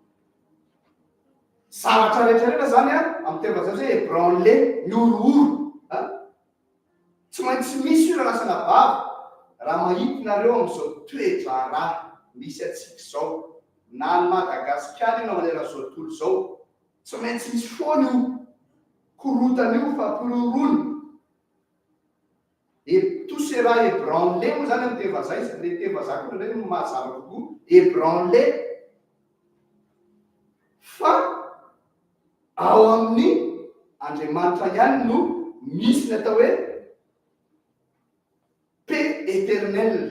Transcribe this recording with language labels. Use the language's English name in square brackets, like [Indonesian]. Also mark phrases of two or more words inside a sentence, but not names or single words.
[Malagasy] Zavatra rehetrarehetra zany amin'ny teny vazaha hoe ébranlé miorooro tsy maintsy misy io ranasana vava raha mahitinareo amin'izao toetra raha misy atsika izao na ny Madagasikara io na maneran'izao tontolo izao tsy maintsy misy foana io korotana io fampirorona. [French] Et tout sera ébranlé [Malagasy] moa zany amin'ny teny vazaha izy le teny vazaha koa ndray mahazava kokoa ébranlé fa ao amin'ny Andriamanitra ihany no misy ny atao hoe [French] paix éternelle.